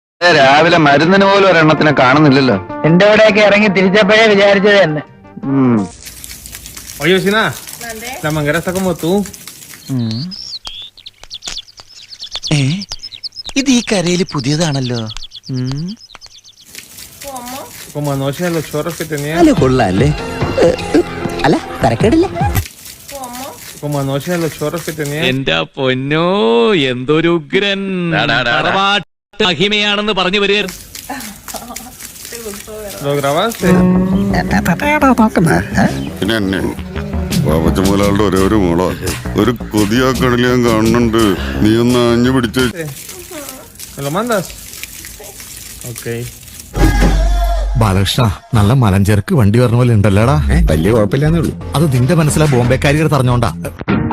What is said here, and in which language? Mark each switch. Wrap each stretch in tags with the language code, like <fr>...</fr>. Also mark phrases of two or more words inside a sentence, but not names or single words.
<ml>രാവിലെ മരുന്നിന് പോലും ഒരെണ്ണത്തിനെ കാണുന്നില്ലല്ലോ. എന്റെ അവിടെയൊക്കെ ഇറങ്ങി തിരിച്ചപ്പോഴേ വിചാരിച്ചത് തന്നെ.</ml> <es>Oye, vecina, la manguera está como tú.</es> <ml>ഇത് ഈ കരയില് പുതിയതാണല്ലോ.</ml> <es>Como anoche los chorros que tenía.</es> <ml>അല്ല കൊള്ളാല്ലേ? അല്ല തരക്കേടില്ല.</ml> <es>Como anoche los chorros que tenía.</es> <ml>എന്റെ പൊന്നോ, എന്തൊരു ഉഗ്രൻ മഹിമയാണെന്ന് പറഞ്ഞു വരിക.</ml> <es>¿Lo grabaste?</es> <ml>പിന്നെ എന്നെ പാപ്പച്ചമൂലാളുടെ ഒരേ ഒരു മോളോ ഒരു കൊതിയാക്കടല് ഞാൻ കാണുന്നുണ്ട്. നീ ഒന്ന് ആഞ്ഞു പിടിച്ച്.</ml> <es>¿Me lo mandas? Ok.</es> <ml>ബാലകൃഷ്ണ, നല്ല മലഞ്ചേർക്ക് വണ്ടി പറഞ്ഞ പോലെ ഉണ്ടല്ലോടാ. വലിയ കുഴപ്പമില്ലാന്നേ ഉള്ളൂ. അത് നിന്റെ മനസ്സിലാ ബോംബെക്കാരികൾ പറഞ്ഞോണ്ടാ.</ml>